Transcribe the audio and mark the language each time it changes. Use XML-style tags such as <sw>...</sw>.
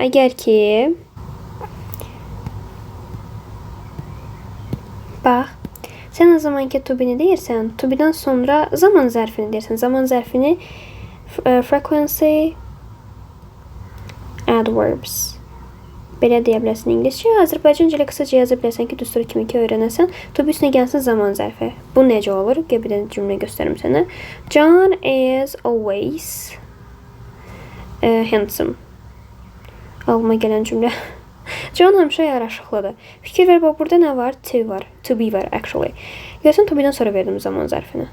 <az>Əgər ki bax, sən o zaman ki to-be-ni deyirsən, to-be-dən sonra zaman zərfini deyirsən. Zaman zərfini frequency adverbs. Belə deyə bilərsən ingiliscə. Azərbaycanca ilə qısaca yaza bilərsən ki, düstur kimi ki öyrənəsən. To-be üstünə gəlsin zaman zərfi. Bu necə olur? Gəl bir dənə cümlə göstərim sənə.</az> <en>John is always handsome.</en> <az>Ağlıma gələn cümlə. John həmişə yaraşıqlıdır. Fikir ver, bax, burada nə var? To be var, actually. Görsən, to be-dən sonra verdim zaman zərfini.</az>